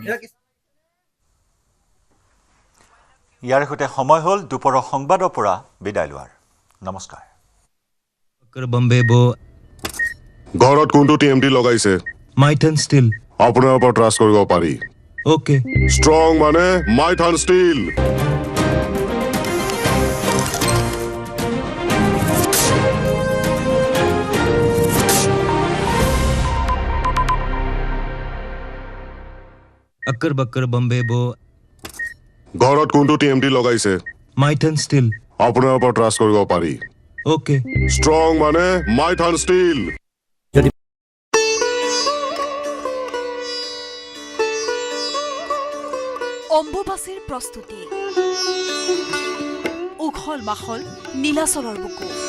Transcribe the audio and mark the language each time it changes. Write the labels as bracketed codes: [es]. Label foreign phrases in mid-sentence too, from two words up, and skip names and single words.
[as] ইয়াৰ সৈতে সময় হ'ল দুপৰৰ সংবাদৰ পৰা বিদায় লোৱাৰ। নমস্কাৰ। ঘৰত কোনটো TMT লগাইছে? মাইথান ষ্টিল। আপোনাৰ ওপৰত ট্ৰাষ্ট কৰিব পাৰি। ওকে। ষ্ট্ৰং মানে মাইথান ষ্টিল। [hi] अक्कर बक्कर बम्बे बो। [as] ঘৰত কোনটো TMT লগাইছে? মাইথান ষ্টিল। আপোনাৰ ওপৰত ট্ৰাষ্ট কৰিব পাৰি। ওকে। ষ্ট্ৰং মানে মাইথান ষ্টিল। অম্বুবাচীৰ প্ৰস্তুতি, উখল মাখল নীলাচলৰ বুকু।